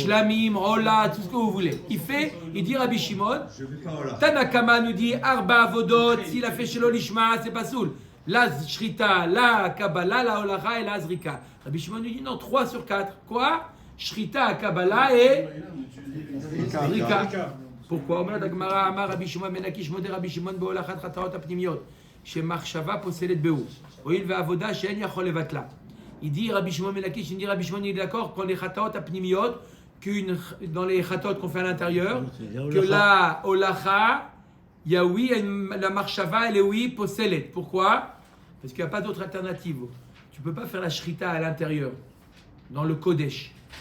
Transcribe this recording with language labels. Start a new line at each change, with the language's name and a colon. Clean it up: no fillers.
French: Shlamim, Ola, tout ce que vous voulez. Il dit Rabbi Shimon, Je ne vais pas là. Tanakama nous dit Arba Avodot, s'il a fait Shelo Lishma, c'est pas soul. La Shrita, la Kabbalah, la Olacha et la Azrika. Rabbi Shimon nous dit non, 3 sur 4. Quoi? Shrita, Kabbalah et Azrika. Pourquoi?
Hebrew: אומרת הגמרא, אמר רבי שמעון בן לקיש מודה רבי שמעון בהולכת חטאות הפנימיות שמחשבה פוסלת בהו הואיל ועבודה שאין יכול לבטלה.
French: Il dit Rabbi Shimon ben Lakish, il dit Rabbi Shimon, il est d'accord quand les chataot apnimiyot, dans les chataot qu'on fait à l'intérieur, que la holacha, il y a oui, la marshava, elle est oui, poselet. Pourquoi? Parce qu'il n'y a pas d'autre alternative. Tu ne peux pas faire la shrita à l'intérieur, dans le kodesh.